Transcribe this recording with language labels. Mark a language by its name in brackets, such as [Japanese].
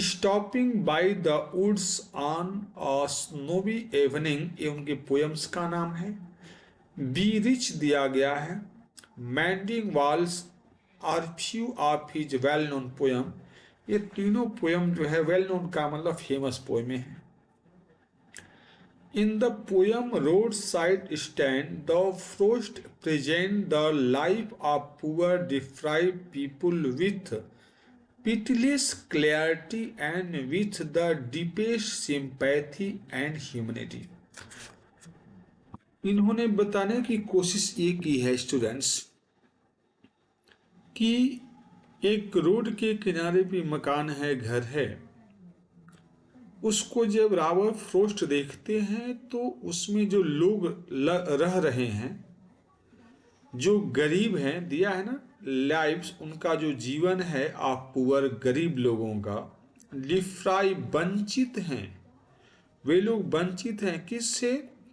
[Hindi] Stopping by the woods on a snowy evening, ये उनके poems का नाम है। [English] Birches [Hindi] दिया गया है। [English] Mending walls are few of his well known poem. [Hindi] ये तीनों पोएम जो है वेल नोन का मतलब फेमस पोएमें हैं। [English] In the poem Roadside Stand, the Frost present the life of poor deprived people with pitiless clarity and with the deepest sympathy and humanity। [Hindi] इन्होंने बताने की कोशिश ये की है स्टूडेंट्स कि एक रोड के किनारे भी मकान है, घर है, उसको जब रॉबर्ट फ्रॉस्ट देखते हैं तो उसमें जो लोग रह रहे हैं, जो गरीब हैं, दिया है ना लाइव्स, उनका जो जीवन है आप पुअर गरीब लोगों का, डिफ्राई वंचित हैं, वे लोग वंचित हैं किससे?